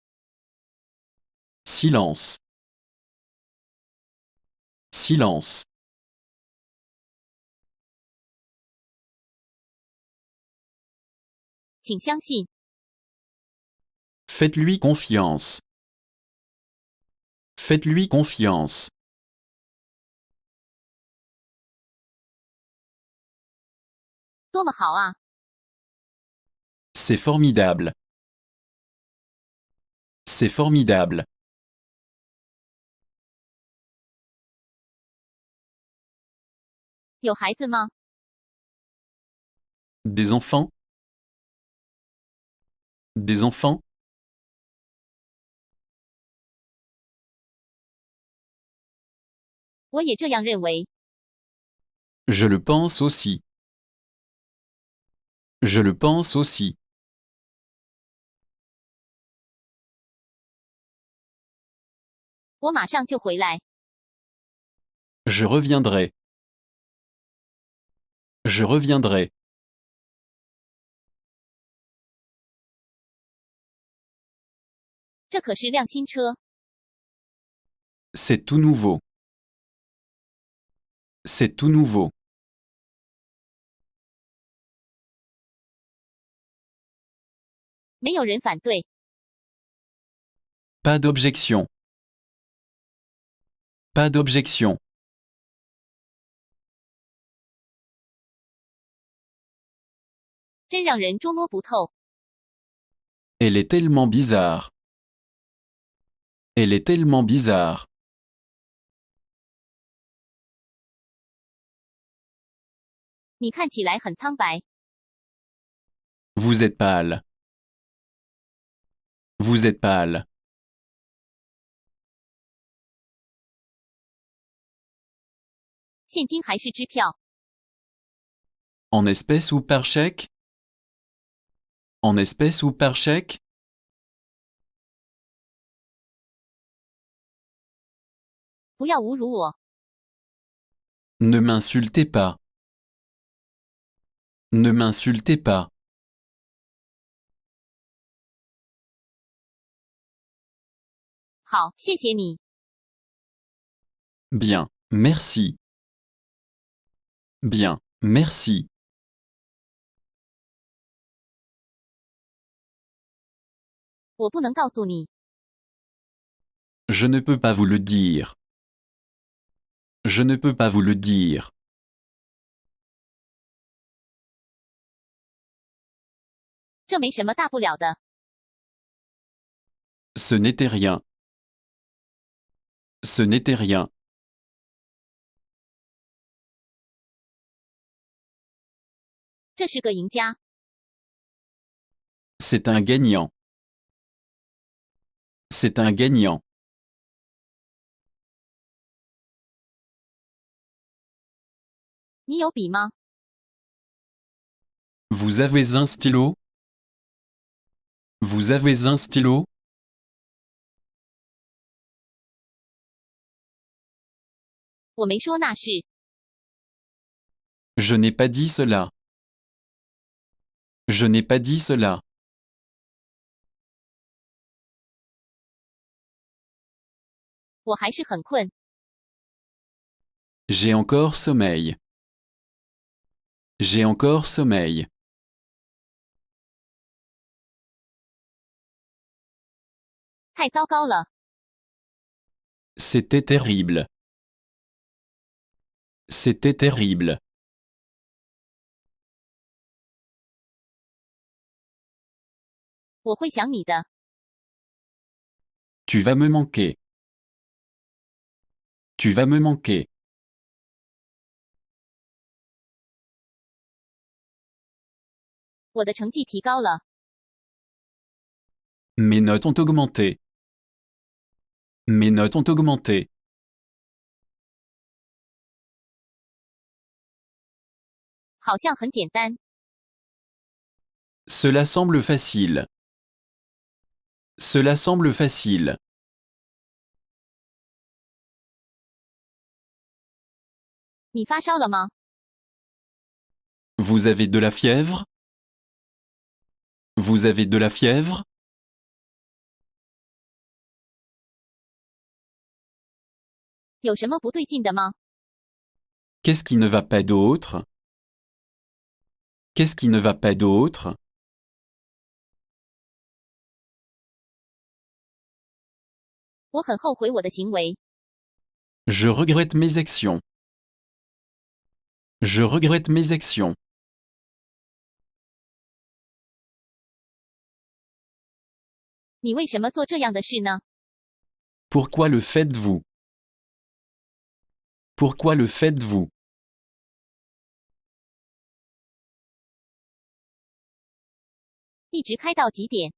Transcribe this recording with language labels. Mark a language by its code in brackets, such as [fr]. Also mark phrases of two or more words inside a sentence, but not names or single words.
[fr] Silence. Silence. [zh] 请相信， [fr] Faites-lui confiance. Faites-lui confiance. [zh] 多么好啊！ [fr] C'est formidable. C'est formidable. [zh] 有孩子吗？ [fr] Des enfants? Des enfants? [zh] 我也这样认为。 [fr] Je le pense aussi. Je le pense aussi. [zh] 我马上就回来。 [fr] Je reviendrai. Je reviendrai. [zh] 这可是辆新车， [fr] C'est tout nouveau. C'est tout nouveau. [zh] 没有人反对。 [fr] Pas d'objection. Pas d'objection. [zh] 真让人捉摸不透。 [fr] Elle est tellement bizarre. Elle est tellement bizarre. [zh] 你看起来很苍白。 [fr] Vous êtes pâle. Vous êtes pâle. [zh] 现金还是支票？ [fr] En espèces ou par chèque? En espèces ou par chèque? [zh] 不要侮辱我。 [fr] Ne m'insultez pas. Ne m'insultez pas. [zh] 好，谢谢你。 [fr] Bien, merci. Bien, merci. [zh] 我不能告诉你。 [fr] Je ne peux pas vous le dire. Je ne peux pas vous le dire. [zh] 这没什么大不了的。 [fr] Ce n'était rien. Ce n'était rien. [zh] 这是个赢家。 [fr] C'est un gagnant. C'est un gagnant. [zh] 你有笔吗？ [fr] Vous avez un stylo? Vous avez un stylo? [zh] 我没说那是。 [fr] Je n'ai pas dit cela. Je n'ai pas dit cela. [zh] 我还是很困。 [fr] J'ai encore sommeil. J'ai encore sommeil. [zh] 太糟糕了。 [fr] C'était terrible. C'était terrible. [zh] 我会想你的。 [fr] Tu vas me manquer. Tu vas me manquer. [zh] 我的成绩提高了。 [fr] Mes notes ont augmenté. Mes notes ont augmenté. [zh] 好像很简单。 [fr] Cela semble facile. Cela semble facile. [zh] 你发烧了吗？ [fr] Vous avez de la fièvre? Vous avez de la fièvre? [zh] 有什么不对劲的吗？ [fr] Qu'est-ce qui ne va pas d'autre? Qu'est-ce qui ne va pas d'autre? [zh] 我很后悔我的行为。 [fr] Je regrette mes actions. Je regrette mes actions. [zh] 你为什么做这样的事呢？ [fr] Pourquoi le faites-vous? Pourquoi le faites-vous? [zh] 一直开到几点？